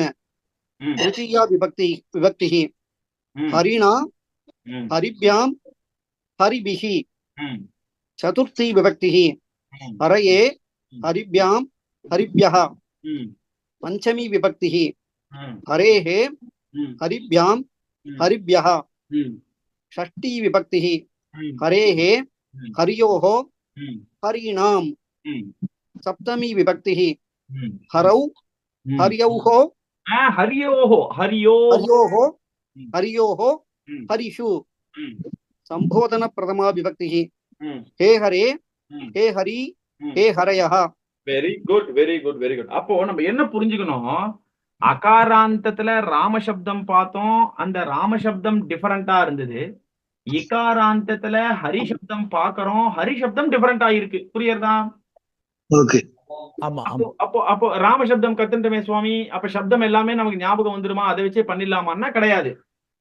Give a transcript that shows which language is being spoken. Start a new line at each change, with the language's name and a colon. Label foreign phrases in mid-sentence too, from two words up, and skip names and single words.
Sanskrit: तृतीया विभक्तिः हरिणा हरिभ्याम् हरिभिः. चतुर्थी विभक्तिः हरये हरिभ्याम् हरिभ्यः. पञ्चमी विभक्तिः हरेः हरिभ्याम् हरिभ्यः. षष्ठी विभक्ति हरेः हरियोः हरीणाम्. सप्तमी विभक्ति हरौ हर्यौः हर्योः हरिषु. संबोधन प्रथमा विभक्ति हे हरे हे हरि हे हरयः.
English: very good, very good, very good.
Tamil: அப்போ நம்ம என்ன புரிஞ்சுக்கணும், அகாராந்தத்துல ராமசப்தம் பார்த்தோம், அந்த ராமசப்தம் டிஃபரெண்டா இருந்தது. இகாராந்தத்துல ஹரிசப்தம் பாக்குறோம், ஹரிசப்தம் டிஃபரெண்டா இருக்கு. புரியுறதா? அப்போ ராமசப்தம் கத்துட்டமே சுவாமி, அப்ப சப்தம் எல்லாமே நமக்கு ஞாபகம் வந்துருமா, அதை வச்சே பண்ணிடலாமான்னா கிடையாது.